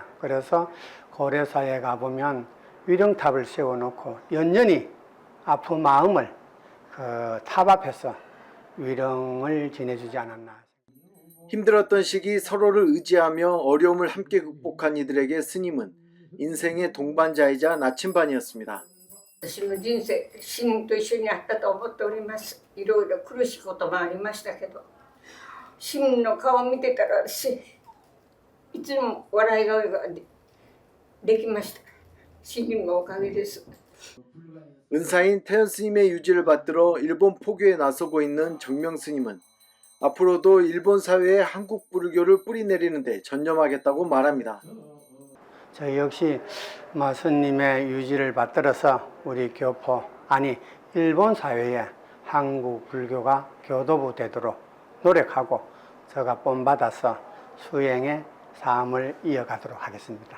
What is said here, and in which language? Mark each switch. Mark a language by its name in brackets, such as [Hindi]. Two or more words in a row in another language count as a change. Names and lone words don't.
[Korean] 그래서 고려사에 가보면 위령탑을 세워놓고 연연히 아픈 마음을 탑 앞에서 위령을 지내주지 않았나. 힘들었던 시기 서로를 의지하며 어려움을 함께 극복한 이들에게 스님은 인생의 동반자이자 나침반이었습니다. [Japanese] 私の人生、死と一緒にあったと思っております。いろいろ苦しいこともありましたけど、死の顔を見てたら私、いつも笑い顔ができました。 스님のおかげです。 [Korean] 은사인 태연 스님의 유지를 받들어 일본 포교에 나서고 있는 정명 스님은 앞으로도 일본 사회에 한국 불교를 뿌리내리는 데 전념하겠다고 말합니다. 저 역시 스님의 유지를 받들어서 우리 교포, 아니 일본 사회에 한국 불교가 교도부 되도록 노력하고 제가 본받아서 수행의 삶을 이어가도록 하겠습니다.